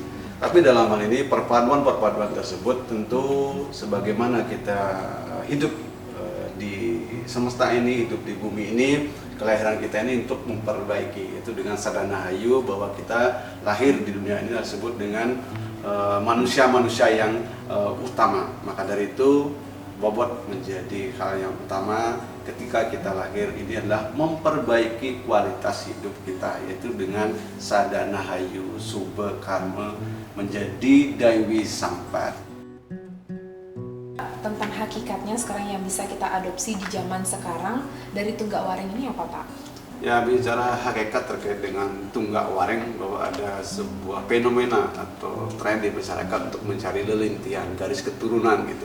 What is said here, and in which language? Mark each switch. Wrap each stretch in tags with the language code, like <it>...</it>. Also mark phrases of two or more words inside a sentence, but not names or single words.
<id>Tapi dalam hal ini perpaduan tersebut tentu sebagaimana kita hidup di semesta ini, hidup di bumi ini, kelahiran kita ini untuk memperbaiki itu dengan</id> <sa>sadana hayu</sa> <id>bahwa kita lahir di dunia ini disebut dengan manusia-manusia yang utama. Maka dari itu bobot menjadi hal yang utama ketika kita lahir ini adalah memperbaiki kualitas hidup kita, yaitu dengan</id> <sa>sadana hayu sube karma menjadi daiwi sampat.</sa> <id>Tentang hakikatnya sekarang yang bisa kita adopsi di zaman sekarang dari Tunggak Wareng ini apa Pak? Ya, bicara hakikat terkait dengan Tunggak Wareng, bahwa ada sebuah fenomena atau tren di masyarakat untuk mencari lelintihan, garis keturunan gitu.</id>